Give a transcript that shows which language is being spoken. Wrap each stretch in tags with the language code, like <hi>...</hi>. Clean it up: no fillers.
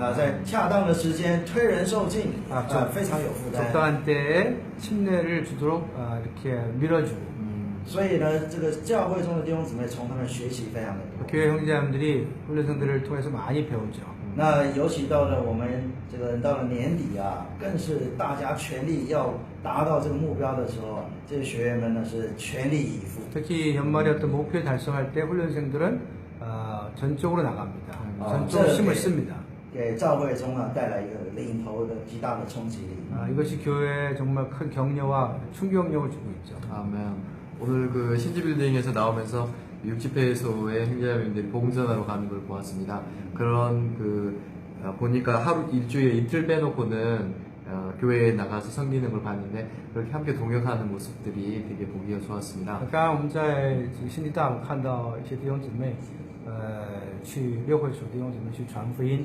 <zh>在恰当的时间推人受尽，非常有负担。</zh> <ko>적당한 때에 침례를 주도록 이렇게 밀어주고.</ko> <zh>所以呢，这个教会中的弟兄姊妹从他们学习非常的多。</zh> <ko>교회 형제자매들이 훈련생들을 통해서 많이 배우죠.</ko> <zh>那尤其到了我们这个到了年底啊，更是大家全力要达到这个目标的时候，这些学员们呢是全力以赴。</zh> <ko>특히 연말에 어떤 목표 달성할 때 훈련생들은 전적으로 나갑니다. 전적으로</ko> <zh>这</zh> <ko>힘을</ko> <zh>给</zh> <ko>씁니다.</ko> <zh>给教会中啊带来一个领头的极大的冲击力。</zh> <ko>이것이 교회에 정말 큰 격려와 충격력을 주고 있죠. 아멘. 오늘 그 신지빌딩에서 나오면서 육지회소의 행자님들이 봉전하러 가는 걸 보았습니다. 그런 보니까 하루 일주일에 이틀 빼놓고는 교회에 나가서 섬기는 걸 봤는데 그렇게 함께 동역하는 모습들이 되게 보기가 좋았습니다.</ko> <zh>刚刚我们在这个新地大，我看到一些弟兄姊妹，去六会所弟兄姊妹去传福音，</zh>